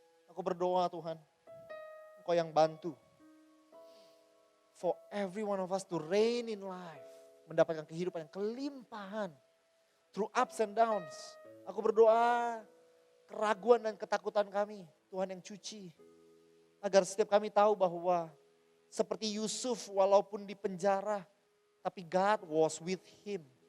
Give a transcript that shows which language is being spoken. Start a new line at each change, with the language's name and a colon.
Indonesian: Aku berdoa Tuhan, Engkau yang bantu.
English: For every one of us to reign in life.
Indonesian: Mendapatkan kehidupan yang kelimpahan.
English: Through ups and downs.
Indonesian: Aku berdoa keraguan dan ketakutan kami, Tuhan yang cuci. Agar setiap kami tahu bahwa seperti Yusuf walaupun di penjara, tapi
English: God was with him.